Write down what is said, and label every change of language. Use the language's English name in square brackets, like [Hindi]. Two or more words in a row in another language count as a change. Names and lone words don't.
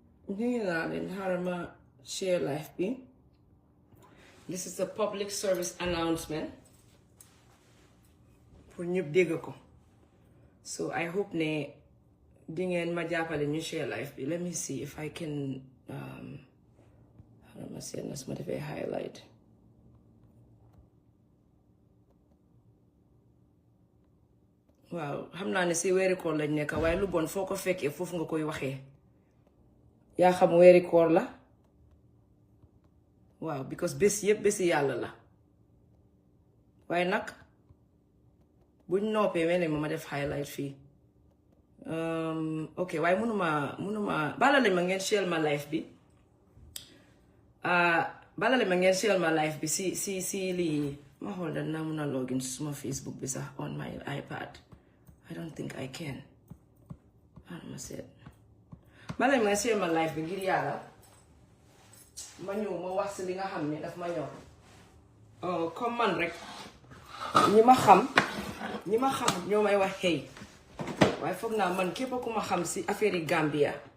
[English] Share life bi. This is a public service announcement [Wolof] pour ñëpp dégg ko. [English] So I hope [Wolof] ne di ngeen ma jàppale ñu [English] share life [Wolof] bi. [English] Let me see if I can [Wolof] ma seet na su ma defee highlight. Waaw xam naa ne si weeri koor lañ nekk waaye lu bon foo ko fekkee foofu nga koy waxee. Yaa xam weeri koor la. Waaw because bés yëpp bési yàlla la. Waaye nag buñ noppee mel ma def highlight fii. Ok waaye mënuma bala lañ ma ngeen share ma life bi. Bala lañ ma ngeen share ma life bi si lii ma xool da naa mun a login suma Facebook bi sax [English] on my iPad. I don't think I can. [Wolof] Ma seet. Bala lañ ma share ma life bi ngir yàlla. Ma ñëw ma wax si li nga xam ne daf ma ñor. Comme man rek. ñi ma xam ñoo may wax hey. Waaye foog naa man képp ku ma xam si affaire yi Gambia.